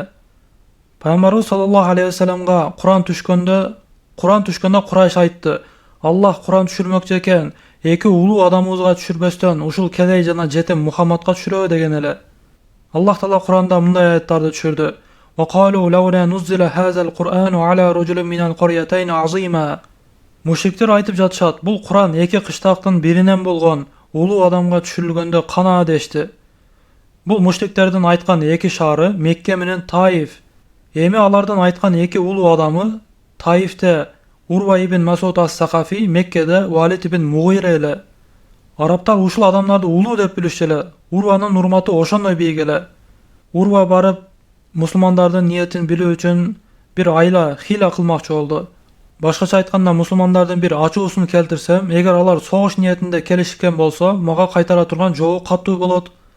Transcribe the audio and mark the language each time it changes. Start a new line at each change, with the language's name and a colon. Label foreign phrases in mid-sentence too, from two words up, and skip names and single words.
Kyrgyz: Пайгамбарыбыз
Arabic: صلى الله عليه
Kyrgyz: вассаламга Куран түшкөндө Курайш айтты: "Аллах Куран түшүрмөкчү экен, эки улуу адамыбызга түшүрбөстөн ушул кедей жана жетим Мухаммадка түшүрөбү" деген эле. Аллах Таала Куранда мындай аяттарды түшүрдү:
Arabic: "وقالوا لولا نزل هذا القرآن على رجل من القريتين عظيم."
Kyrgyz: Мушриктер айтып жатышат: "Бул Куран эки кыштактын биринен болгон улуу адамга түшүрүлгөндө кана" дешти. Бул мушриктердин айткан эки шаары Мекке менен Таиф. Эми алардын айткан эки улуу адамы Таифте Урва ibn Масуд ас-Сакафи, Меккеде Валид ibn Мугире эле. Арабтар ушул адамдарды улуу деп билишчү эле. Урванын урматы ошондой бийик эле. Урва барып мусулмандардын ниетин билүү үчүн бир айла, хила кылмакчы болду. Башкача айтканда, мусулмандардын бир ачуусун келтирсем, эгер алар согуш ниетинде келишкен болсо, мага кайтара турган жообу катуу болот.